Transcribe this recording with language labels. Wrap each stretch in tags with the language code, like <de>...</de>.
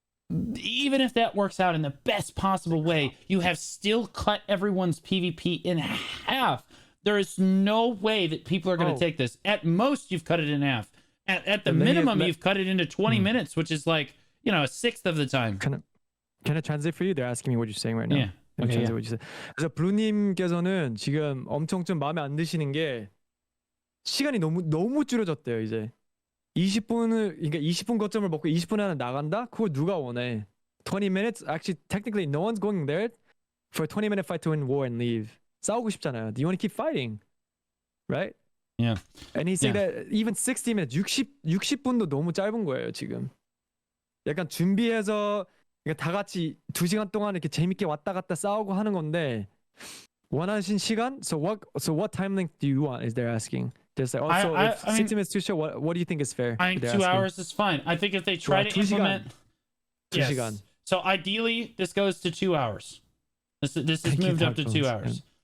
<en>Even if that works out in the best possible way, you have still cut everyone's PvP in half. There is no way that people are going to take this. At most, you've cut it in half. At the minimum, you've cut it into 20 minutes, which is like, a sixth of the time. Can I translate for you? They're asking me what you're saying right now. Yeah. Okay, what you said.</en> <ko>그래서 블루님께서는 지금 엄청 좀 마음에 안 드시는 게 시간이 너무 줄어졌대요, 이제. 20분 거점을 먹고 20분 안에 나간다? 그걸 누가 원해?</ko> <en>20 minutes? Actually, technically, no one's going there for a 20-minute fight to win war and leave.</en> <ko>싸우고 싶잖아요.</ko> <en>Do you want to keep fighting? Right? Yeah. And he's saying that even 60 minutes,</en> <ko>60분도 너무 짧은 거예요, 지금. 약간 준비해서 다 같이 2시간 동안 이렇게 재밌게 왔다 갔다 싸우고 하는 건데 원하신 시간?</ko> <en>So what time length do you want? Is they're asking. Just like, also, if 60 minutes too short, what do you think is fair? I think 2 hours is fine. I think if they try to implement...</en> <ko>2시간.</ko> <en>So ideally, this goes to 2 hours. This is moved up to 2 hours.</en>